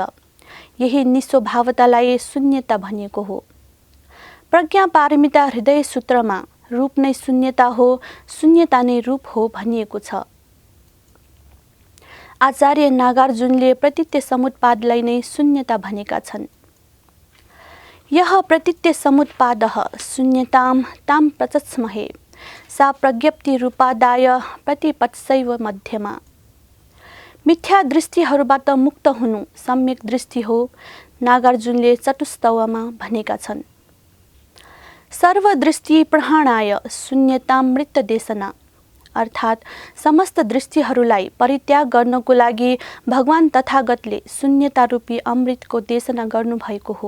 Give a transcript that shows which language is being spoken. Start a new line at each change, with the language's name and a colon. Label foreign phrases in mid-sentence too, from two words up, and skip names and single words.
Nepali: यही निस्वभावतालाई शून्यता भनिएको हो। प्रज्ञा पारमिता हृदय सूत्रमा रूप नै शून्यता हो, शून्यता नै रूप हो भनिएको छ। आचार्य नागार्जुनले प्रतीत्य समुत्पादलाई नै शून्यता भनेका छन्।
Sanskrit: यः प्रतीत्य समुत्पादः शून्यतां तां प्रचस्महे सा प्रज्ञप्ति रूपादाय प्रतिपत्सैव मध्यमा।
Nepali: मिथ्या दृष्टिहरूबाट मुक्त हुनु सम्यक दृष्टि हो, नागार्जुनले चतुस्तवमा भनेका छन्।
Sanskrit: सर्वदृष्टि प्रहाणाय शून्यतां मृतदेशना,
Nepali: अर्थात् समस्त दृष्टिहरूलाई परित्याग गर्नको लागि भगवान तथागतले शून्यता रूपी अमृतको देशना गर्नुभएको हो।